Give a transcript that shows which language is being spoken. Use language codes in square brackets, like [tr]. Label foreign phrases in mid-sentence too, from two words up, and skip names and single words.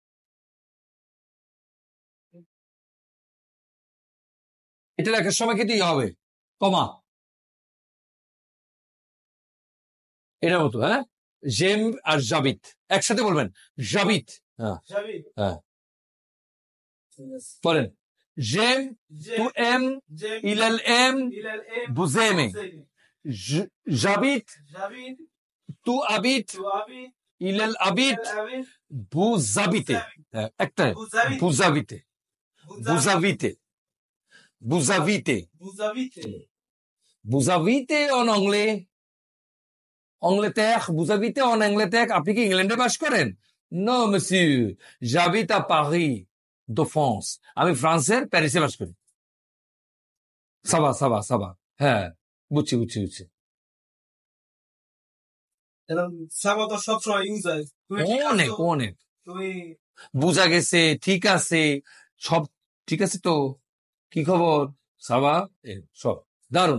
[bn] এটা লেখার সময় কি দিয়ে হবে কমা, এটা মতো, হ্যাঁ জেম আর জাবিত একসাথে বলবেন, জাবিত, হ্যাঁ হ্যাঁ [fr] বলেন j'aime, tu aimes, il aime, vous aimez, j'habite, tu habites, il habite, vous habitez, একটা vous habitez, vous habitez, vous habitez, vous habitez en anglais, Angleterre, vous habitez en Angleterre, [bn] আপনি কি ইংল্যান্ডে বাস করেন? [fr] নো monsieur, j'habite à Paris de France, [bn] আমি ফ্রান্সের প্যারিসে বাস করি। [fr] ça va ça va ça va, [bn] হ্যাঁ বুঝছি বুঝছি বুঝছি। অনেক অনেক বুঝা গেছে, ঠিক আছে, সব ঠিক আছে তো, কি খবর সাবা, সব দারুন।